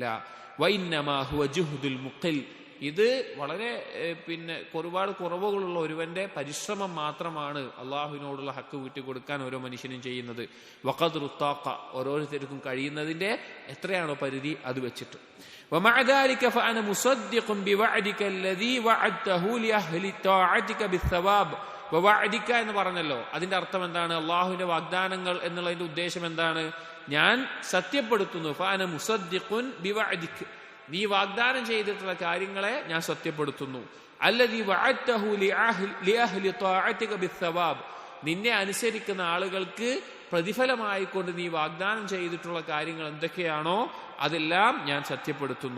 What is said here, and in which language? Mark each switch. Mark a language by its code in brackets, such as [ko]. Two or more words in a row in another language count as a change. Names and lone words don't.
[ar] وإنما هو جهد المقل, [ml] ഇത് വളരെ ഒരുപാട് കുറവുകളുള്ള ഒരുവന്റെ പരിശ്രമം മാത്രമാണ് അള്ളാഹുവിനോടുള്ള ഹക്ക് വീട്ടിക്കൊടുക്കാൻ ഓരോ മനുഷ്യനും ചെയ്യുന്നത്. [ar] وقدر الطاقة, [ml] ഓരോരുത്തർക്കും കഴിയുന്നതിന്റെ എത്രയാണോ പരിധി അത് വെച്ചിട്ട്. [ar] ومع ذلك فأنا مصدق بوعدك الذي وعدته لأهل طاعتك بالثواب ووعدك [ml] എന്ന് പറഞ്ഞല്ലോ. അതിന്റെ അർത്ഥം എന്താണ്? അള്ളാഹുവിന്റെ വാഗ്ദാനങ്ങൾ എന്നുള്ളതിന്റെ ഉദ്ദേശം എന്താണ്? ഞാൻ സത്യപ്പെടുത്തുന്നു. [ar] فأنا مصدق بوعدك, [ml] നീ വാഗ്ദാനം ചെയ്തിട്ടുള്ള കാര്യങ്ങളെ ഞാൻ സത്യപ്പെടുത്തുന്നു. [ar] الذي وعدته لأهل طاعتك بالثواب, [ml] നിന്നെ അനുസരിക്കുന്ന ആളുകൾക്ക് പ്രതിഫലമായിക്കൊണ്ട് നീ വാഗ്ദാനം ചെയ്തിട്ടുള്ള കാര്യങ്ങൾ എന്തൊക്കെയാണോ അതെല്ലാം ഞാൻ സത്യപ്പെടുത്തുന്നു.